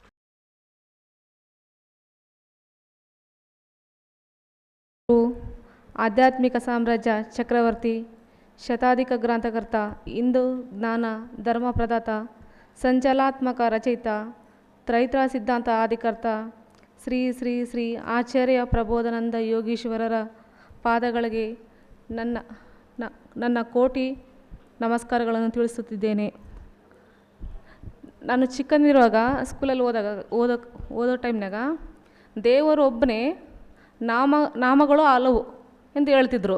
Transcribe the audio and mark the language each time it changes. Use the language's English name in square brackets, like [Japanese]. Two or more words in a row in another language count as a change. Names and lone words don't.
[Telugu] ఆధ్యాత్మిక సామ్రాజ్య చక్రవర్తి, శతాధిక గ్రంథకర్త, హిందూ జ్ఞాన ధర్మ ప్రదాత, సంచలనాత్మక రచయిత, త్రైత్ర సిద్ధాంత ఆదికర్త [Kannada] ಶ್ರೀ ಶ್ರೀ ಶ್ರೀ ಆಚಾರ್ಯ ಪ್ರಬೋಧಾನಂದ ಯೋಗೀಶ್ವರರ ಪಾದಗಳಿಗೆ ನನ್ನ ಕೋಟಿ ನಮಸ್ಕಾರಗಳನ್ನು ತಿಳಿಸುತ್ತಿದ್ದೇನೆ. ನಾನು ಚಿಕ್ಕಂದಿರುವಾಗ ಸ್ಕೂಲಲ್ಲಿ ಓದೋ ಟೈಮ್ನಾಗ ದೇವರು ಒಬ್ಬನೇ, ನಾಮಗಳು ಹಲವು ಎಂದು ಹೇಳ್ತಿದ್ರು.